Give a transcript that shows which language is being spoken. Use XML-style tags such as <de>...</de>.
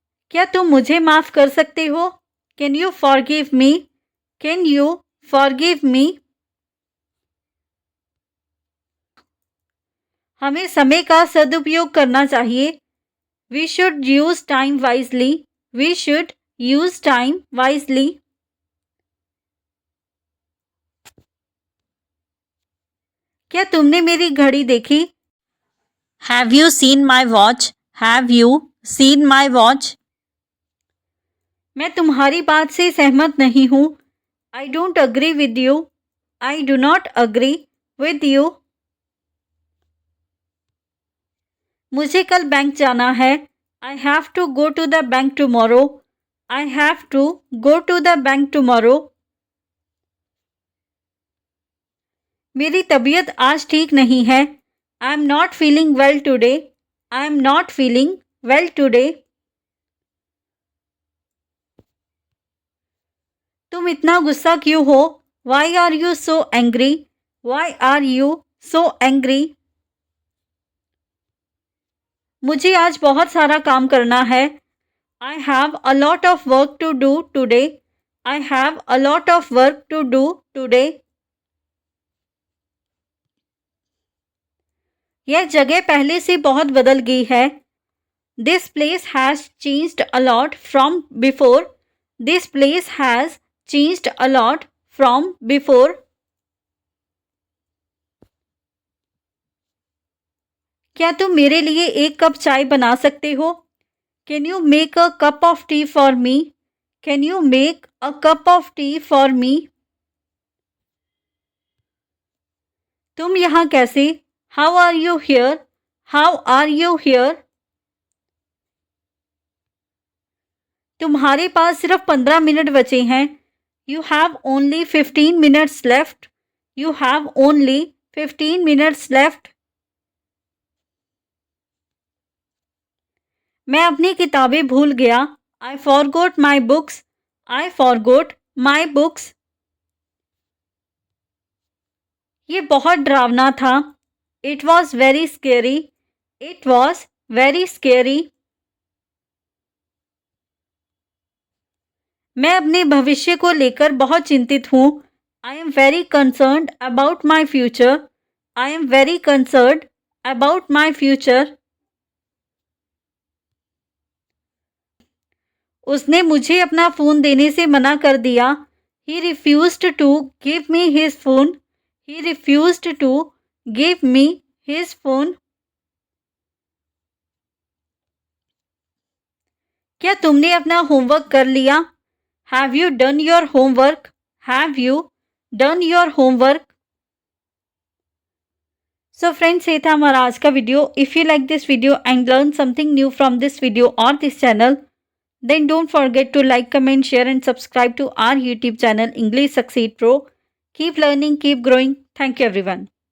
<hi>क्या तुम मुझे माफ़ कर सकते हो?</hi> <en>Can you forgive me? Can you forgive me?</en> <hi>हमें समय का सदुपयोग करना चाहिए.</hi> <en>We should use time wisely. We should use time wisely.</en> <hi>क्या तुमने मेरी घड़ी देखी?</hi> <en>Have you seen my watch? Have you seen my watch?</en> <hi>मैं तुम्हारी बात से सहमत नहीं हूँ.</hi> <en>I don't agree with you. I do not agree with you.</en> <hi>मुझे कल बैंक जाना है.</hi> <en>I have to go to the bank tomorrow. I have to go to the bank tomorrow.</en> <hi>मेरी तबीयत आज ठीक नहीं है.</hi> <en>I am not feeling well today. I am not feeling well today.</en> <hi>तुम इतना गुस्सा क्यों हो?</hi> <en>Why are you so angry? Why are you so angry?</en> <hi>मुझे आज बहुत सारा काम करना है.</hi> <en>I have a lot of work to do today. I have a lot of work to do today.</en> <hi>यह जगह पहले से बहुत बदल गई है.</hi> <en>This place has changed a lot from before. This place has changed a lot from before.</en> <hi>क्या तुम मेरे लिए एक कप चाय बना सकते हो?</hi> <en>Can you make a cup of tea for me? Can you make a cup of tea for me?</en> <hi>तुम यहाँ कैसे?</hi> <en>How are you here? How are you here?</en> <hi>तुम्हारे पास सिर्फ 15 मिनट बचे हैं.</hi> <en>You have only 15 minutes left. You have only 15 minutes left.</en> <hi>मैं अपनी किताबें भूल गया.</hi> <en>I forgot my books. I forgot my books.</en> <hi>ये बहुत डरावना था।</hi> <en>It was very scary. It was very scary.</en> <hi>मैं अपने भविष्य को लेकर बहुत चिंतित हूँ।</hi> <en>I am very concerned about my future. I am very concerned about my future.</en> <hi>उसने मुझे अपना फ़ोन देने से मना कर दिया।</hi> <en>He refused to give me his phone. He refused to give me his phone.</en> <hi>क्या तुमने अपना होमवर्क कर लिया?</hi> <en>Have you done your homework? Have you done your homework? So friends,</en> <hi>ये था हमारा आज का video.</hi> <en>If you like this video and learn something new from this video और this channel, then don't forget to like, comment, share and subscribe to our YouTube channel English Succeed Pro. Keep learning, keep growing. Thank you everyone.</en>